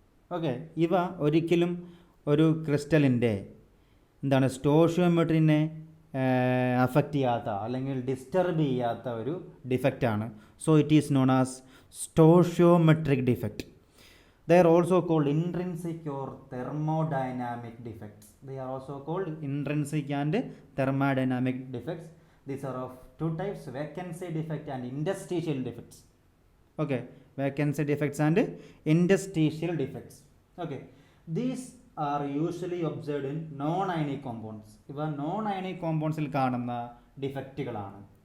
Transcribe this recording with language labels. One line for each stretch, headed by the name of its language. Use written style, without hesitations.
Malayalam: Okay, ഇവ ഒരിക്കലും ഒരു ക്രിസ്റ്റലിൻ്റെ എന്താണ് സ്റ്റോഷ്യോമെട്രിനെ അഫക്റ്റ് ചെയ്യാത്ത അല്ലെങ്കിൽ ഡിസ്റ്റർബ് ചെയ്യാത്ത ഒരു ഡിഫക്റ്റാണ്.
English: So it is non as stoichiometric defect. They are also called intrinsic or thermodynamic defects. They are also called intrinsic and thermodynamic defects. These are of 2 types, vacancy defect and interstitial defects. Okay, vacancy defects and interstitial defects. Okay, these are usually observed in non-ionic compounds.
Malayalam: ഇവ non-ionic compoundsൽ കാണുന്ന ഡിഫക്റ്റുകളാണ്.